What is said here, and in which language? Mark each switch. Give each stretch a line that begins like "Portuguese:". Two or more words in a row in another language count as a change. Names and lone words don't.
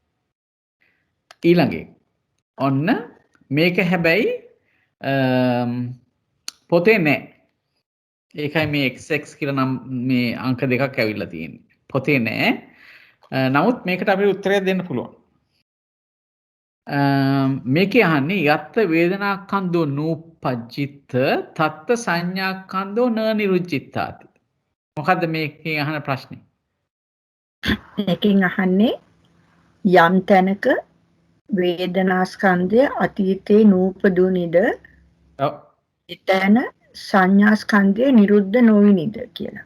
Sinhala: ඊළඟේ ඔන්න මේක හැබැයි පොතේ නෑ. ඒකයි මේ XX කියලා නම් මේ අංක දෙකක් ඇවිල්ලා තියෙන්නේ. පොතේ නෑ. නමුත් මේකට අපිට උත්තරයක් දෙන්න පුළුවන්. මේකේ අහන්නේ
Pali: යත්ත වේදනාකන්දෝ නූපජ්ජිත තත්ත සංඥාකන්දෝ න නිරුජ්ජිතාති.
Sinhala: මොකද්ද මේකේ අහන ප්‍රශ්නේ? මේකෙන් අහන්නේ යම් තැනක වේදනාස්කන්ධය අතීතේ නූපදුනිද ඔව්. එතන සංඥාස්කන්ධය නිරුද්ධ නොවිනිද කියලා.